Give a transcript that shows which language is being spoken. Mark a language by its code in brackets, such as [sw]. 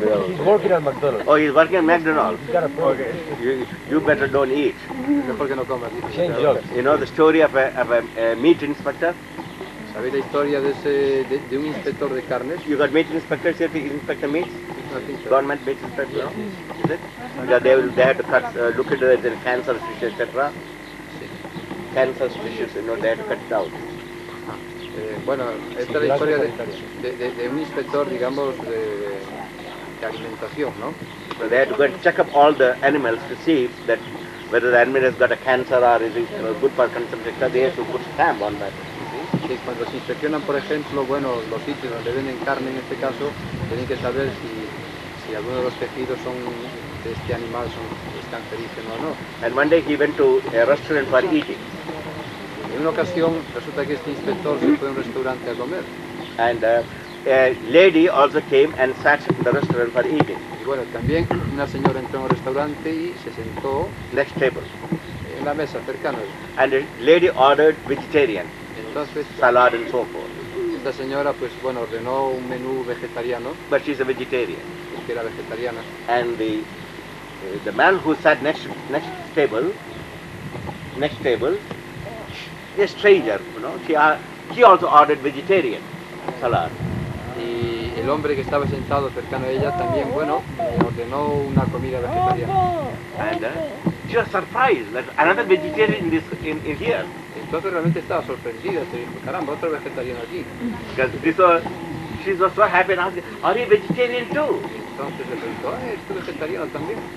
[en] He's working at McDonald's. Oh, he's working at McDonald's. He's got a problem. You better don't eat. [es] mejor que no comas. dice. [en] Change jobs. You know the story of a meat inspector? [es] ¿Sabéis la historia de un inspector de carnes? [en] You got meat inspectors here to inspect the meat? I think so. Government meat inspector? Is it? Because they have to cut, look into the cancer fish, etc. Cancer fishes, you know, they have to cut it out. [es] Bueno, esta es la historia de un inspector, digamos, de alimentación, ¿no? [en] So they have to go and check up all the animals to see that whether the animal has got a cancer or is it, you know, good for consumption, etc. They have to put stamp on that. [es] Que cuando se inspeccionan, por ejemplo, bueno, los sitios donde venden carne, en este caso, tienen que saber si alguno de los tejidos de este animal es cancerígeno o no. [en] And one day he went to a restaurant for eating. [es] En una ocasión resulta que este inspector se fue a un restaurante a comer. [en] And a lady also came and sat in the restaurant for eating. [es] Y bueno, también una señora entró en un restaurante y se sentó [en] Next table. [es] en la mesa cercana. [en] And the lady ordered vegetarian. [es] Entonces, [en] salad and so forth. [es] esta señora, pues bueno, ordenó un menú vegetariano, [en] But she's a vegetarian. [es] que era vegetariana. [en] And the man who sat next table, a stranger, you know, he also ordered vegetarian salad. [es] Y el hombre que estaba sentado cercano a ella también, bueno, ordenó una comida vegetariana. [en] And she was surprised that another vegetarian in here. [es] Entonces realmente estaba sorprendida, se dijo, caramba, otro vegetariano aquí. [en] Because she was so happy and asked, are you vegetarian too? [es] Entonces le preguntó, ¿es tú vegetariano también?